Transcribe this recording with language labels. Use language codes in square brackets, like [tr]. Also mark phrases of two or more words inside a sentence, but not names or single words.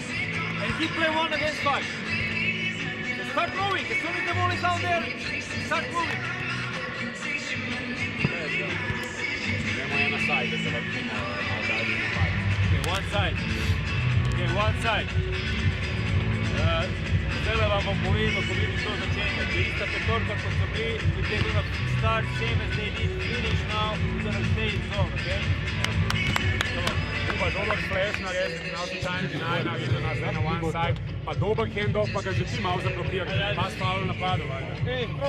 [en] And he play 1 against 5. So start moving. As soon as the ball is out there, start moving. Okay, one side. Okay, one side. [sl] Zdaj vam bom povedal, ko vidim to začenja. Če ista petorka, kot so bili, [en] we take a start, same as they did, finish now, we're gonna stay in zone, okay? But over flash, now the time deny, now you're on one side. [sl] pa dober handoff, pa ga že ti malo zablokirali. Pas faul v napadu, valjda.